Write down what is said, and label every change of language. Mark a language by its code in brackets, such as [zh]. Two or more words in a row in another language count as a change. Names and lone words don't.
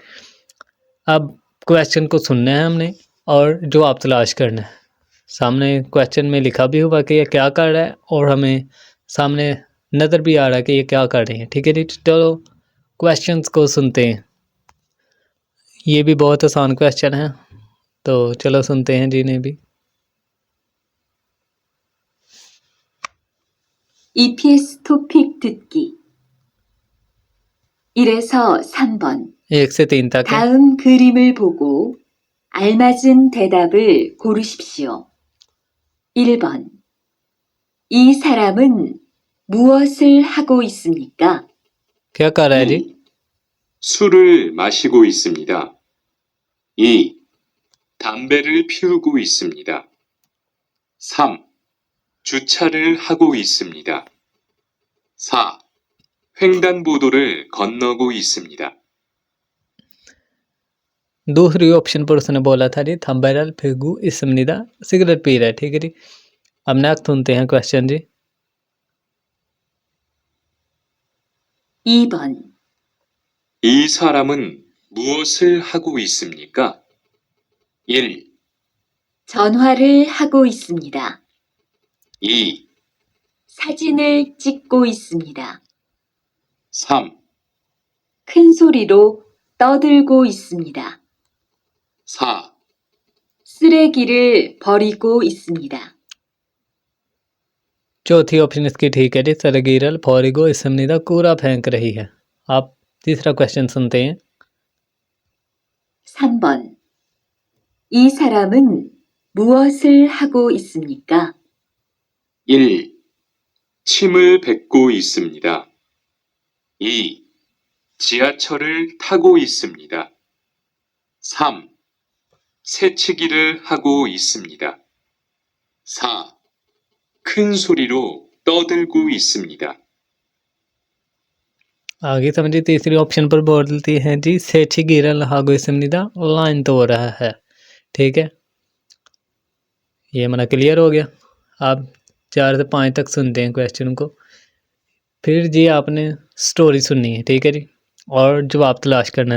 [hi] अब क्वेश्चन को सुनना है हमने और जवाब तलाश करना है। सामने क्वेश्चन में लिखा भी हुआ कि ये क्या कर रहा है, और हमें सामने नज़र भी आ रहा है कि ये क्या कर रहे हैं, ठीक है जी। चलो क्वेश्चंस को सुनते हैं। ये भी बहुत आसान क्वेश्चन है, तो चलो सुनते हैं जी इन्हें भी। [ko] EPS 토픽 듣기 1에서 3번 [hi] 1 से 3 तक है। [ko] 다음 그림을 보고 알맞은 대답을 고르십시오. 1번 이 사람은 무엇을 하고 있습니까? [hi] क्या कर रहा है जी? [ko] 1. 술을 마시고 있습니다. 2. 담배를 피우고 있습니다. 3. 주차를 하고 있습니다. 4. 횡단보도를 건너고 있습니다. [hi] दूसरी ऑप्शन पर उसने बोला था जी [ko] 담배를 피우고 있습니다, [hi] सिगरेट पी रहा है, ठीक है जी। अब नेक्स्ट सुनते हैं क्वेश्चन जी। [ko] 2번 이 사람은 무엇을 하고 있습니까? 1. 전화를 하고 있습니다. 2. 사진을 찍고 있습니다. 3. 큰 소리로 떠들고 있습니다. 4. 쓰레기를 버리고 있습니다. [hi] चौथी ऑप्शन इसकी ठीक है जी, [ko] 쓰레기를 버리고 있습니다, [hi] कूड़ा फेंक रही है। आप तीसरा क्वेश्चन सुनते हैं। [ko] 3번 이 사람은 무엇을 하고 있습니까? 1. 침을 뱉고 있습니다. 2. 지하철을 타고 있습니다. 3. 새치기를 하고 있습니다. 4. 큰 소리로 떠들고 있습니다. [hi] आगे समझिए, तीसरी ऑप्शन पर बोलती है जी [ko] 새치기를 하고 있습니다, [hi] लाइन तो रहा है, ठीक है। ये हमारा क्लियर हो गया। आप 4 से 5 तक सुनते हैं क्वेश्चन को, फिर जी आपने स्टोरी सुननी है, ठीक है जी, और जवाब तलाश करना है।